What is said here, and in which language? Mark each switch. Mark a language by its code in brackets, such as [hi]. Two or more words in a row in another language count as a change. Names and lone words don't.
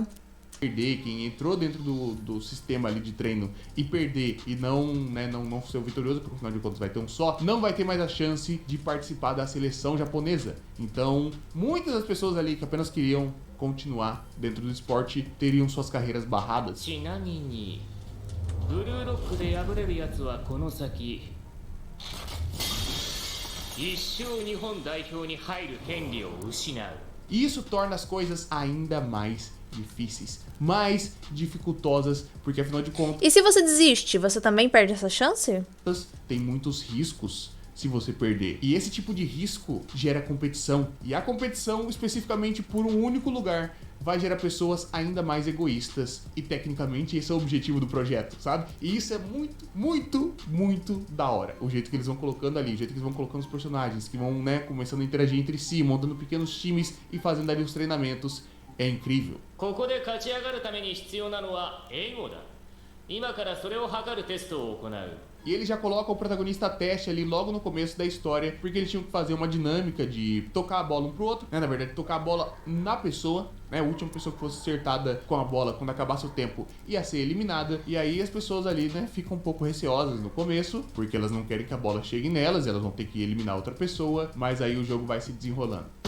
[pt] Perder, quem entrou dentro do sistema ali de treino e perder e não, né, não ser o vitorioso, porque afinal de contas vai ter um só, não vai ter mais a chance de participar da seleção japonesa. Então, muitas das pessoas ali que apenas queriam continuar dentro do esporte teriam suas carreiras barradas. [ja] ちなみにブルーロックで敗れるやつはこの先一生日本代表に入る権利を失う [pt] E isso torna as coisas ainda mais difíceis, mais dificultosas, porque afinal de contas E se você desiste, você também perde essa chance? tem muitos riscos se você perder. E esse tipo de risco gera competição. E a competição, especificamente por um único lugar, vai gerar pessoas ainda mais egoístas. E tecnicamente esse é o objetivo do projeto, sabe? E isso é muito, muito, muito da hora. O jeito que eles vão colocando ali, o jeito que eles vão colocando os personagens, que vão, né, começando a interagir entre si, montando pequenos times e fazendo ali os treinamentos. É incrível. [ja] ここで勝ち上がるために必要なのは英語だ今からそれを測るテストを行う [pt] E ele já coloca o protagonista a teste ali logo no começo da história, porque eles tinham que fazer uma dinâmica de tocar a bola um pro outro, né? Na verdade, tocar a bola na pessoa, né? A última pessoa que fosse acertada com a bola quando acabasse o tempo ia ser eliminada. E aí as pessoas ali, né, ficam um pouco receosas no começo, porque elas não querem que a bola chegue nelas, elas vão ter que eliminar outra pessoa, mas aí o jogo vai se desenrolando.